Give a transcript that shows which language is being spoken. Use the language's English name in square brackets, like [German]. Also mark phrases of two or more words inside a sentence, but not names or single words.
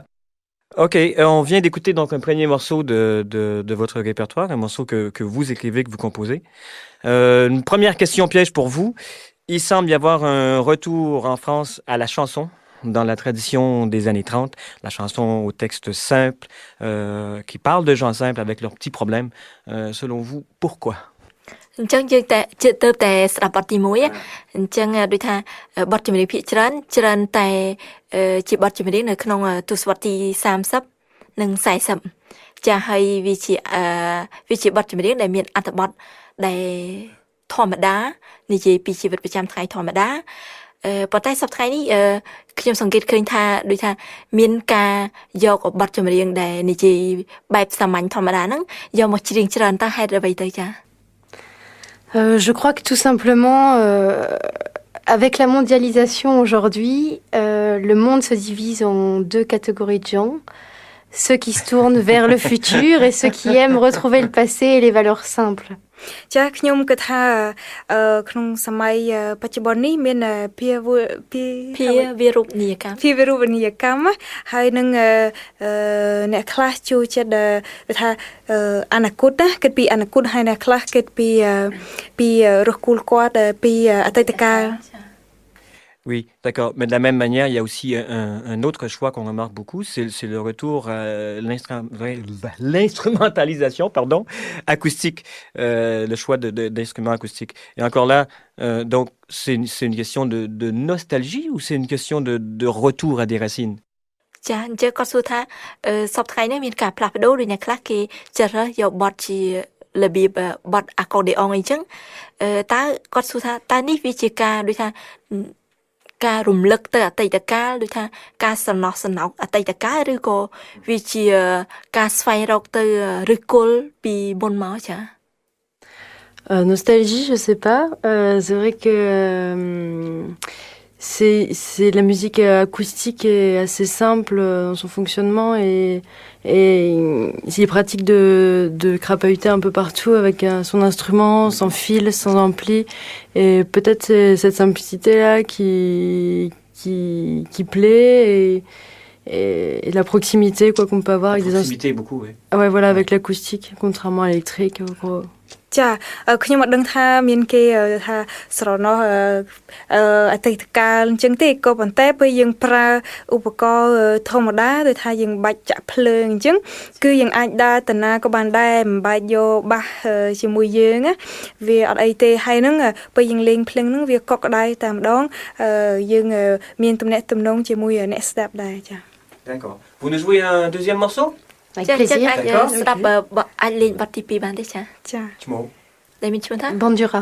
[French] Ok, on vient d'écouter donc un premier morceau de votre répertoire, un morceau que vous écrivez, que vous composez. Une première question piège pour vous. Il semble y avoir un retour en France à la chanson dans la tradition des années 30, la chanson au texte simple, qui parle de gens simples avec leurs petits problèmes. Selon vous, pourquoi? [Khmer] អញ្ចឹងយើងតែទៅតែស្ដាប់បទទី1អញ្ចឹងដូចថាបទចម្រៀងភាគច្រើនតែជាបទចម្រៀងនៅ ក្នុងទសវត្សរ៍ទី30និង40ចាហើយវាជាបទចម្រៀងដែលមានអត្ថបទដែលធម្មតានិយាយពីជីវិតប្រចាំថ្ងៃធម្មតាប៉ុន្តែសប្តាហ៍ថ្ងៃនេះខ្ញុំសង្កេតឃើញថាដូចថាមានការយកបទចម្រៀងដែលនិយាយបែបសាមញ្ញធម្មតាហ្នឹងយកមកច្រៀងច្រើនតើហេតុអ្វីទៅចា [French] Je crois que tout simplement, avec la mondialisation aujourd'hui, le monde se divise en deux catégories de gens. Ceux qui se tournent vers le futur et ceux qui aiment retrouver le passé et les valeurs simples. [Khmer] ចាខ្ញុំគិតថាក្នុងសម័យបច្ចុប្បន្ននេះមានភាវរូបនីយកម្មហើយនឹងអ្នកខ្លះចូលចិត្តថាអនាគតណាគិតពីអនាគតហើយអ្នកខ្លះគិតពីរស់គូលគាត់ពីអតីតកាល [French] Oui, d'accord. Mais de la même manière, il y a aussi un autre choix qu'on remarque beaucoup, c'est le retour à l'instrumentalisation, acoustique, le choix d'instruments acoustiques. Et encore là, donc c'est une question de nostalgie ou c'est une question de retour à des racines? [Khmer] ចាអញ្ចឹងគាត់សួរថាសពថ្ងៃនេះមានការផ្លាស់ប្ដូរដូចអ្នកខ្លះគេចាត់យកបទជារបៀបបទអាកូឌេអុងអីចឹងតើគាត់សួរថាតើនេះវាជាការដូចថាការរំលឹកទៅអតីតកាលដូចថាការសំណោះសំណោកអតីតកាលឬក៏វាជាការស្វែងរកទៅឫសគល់ពីមុនមកចា [French] Nostalgie, je sais pas. C'est vrai que c'est la musique acoustique est assez simple dans son fonctionnement et il est pratique de crapahuter un peu partout avec son instrument, sans fil, sans ampli. Et peut-être c'est cette simplicité-là qui plaît et la proximité quoi qu'on peut avoir avec des proximité beaucoup, oui. Ah ouais, voilà, avec l'acoustique, contrairement à l'électrique. Gros. [Khmer] ចាខ្ញុំអត់ដឹងថាមានគេថាស្រណោះអតីតកាលអញ្ចឹងទេក៏ប៉ុន្តែពេលយើងប្រើឧបករណ៍ធម្មតាដូចថាយើងបាច់ចាក់ភ្លើងអញ្ចឹងគឺយើងអាចដើរតាណាក៏បានដែរមិនបាច់យកបាសជាមួយយើងណាវាអត់អីទេហើយហ្នឹងពេលយើងលេងភ្លេងហ្នឹងវាកក់ក្ដៅតែម្ដងយើងមានទំនាក់ទំនងជាមួយអ្នកស្ដាប់ដែរចា [French] D'accord. Vous nous jouez un deuxième morceau? Avec plaisir. Bandura.